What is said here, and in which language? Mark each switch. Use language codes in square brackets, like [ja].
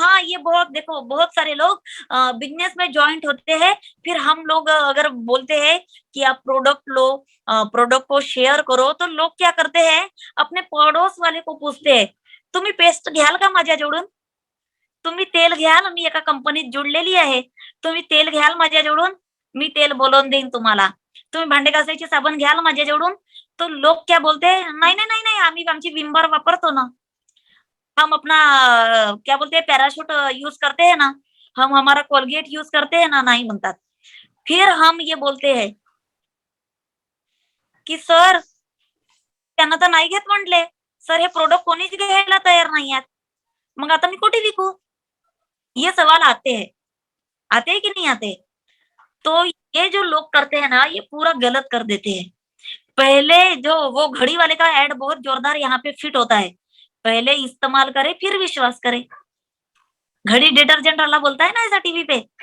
[hi] हाँ ये बहुत देखो बहुत सारे लोग बिजनेस में ज्वाइंट होते हैं, फिर हम लोग अगर बोलते हैं कि आप प्रोडक्ट लो, प्रोडक्ट को शेयर करो, तो लोग क्या करते हैं अपने पड़ोस वाले को पूछते हैं, [mr] तुम्ही पेस्ट घ्याल का माझ्या जोडून, तुम्ही तेल घ्याल, मी एका कंपनीत जुडलेली आहे, तुम्ही तेल घ्याल माझ्या जोडून, मी तेल बोलवून देईन तुम्हाला, तुम्ही भांडे घासायचे साबण घ्याल माझ्या जोडून। [hi] तो लोग क्या बोलते हैं, नहीं नहीं नहीं नहीं [mr] आम्ही आमची विम बार वापरतो ना, [hi] हम अपना क्या बोलते हैं पैराशूट यूज करते हैं ना, हम हमारा कोलगेट यूज करते हैं ना, [mr] नाही म्हणतात। [hi] फिर हम ये बोलते हैं की [mr] सर त्यांना तर नाही घेत म्हटले, सर हे प्रोडक्ट कोणीच घ्यायला तयार नाही आहेत, मग आता मी कुठे विकू? [hi] ये सवाल आते हैं कि नहीं आते? तो ये जो लोग करते हैं ना ये पूरा गलत कर देते हैं। पहले जो वो घड़ी वाले का एड बहुत जोरदार यहाँ पे फिट होता है, पहले इस्तेमाल करे फिर विश्वास करे, घड़ी डिटर्जेंट वाला बोलता है ना ऐसा टीवी पे।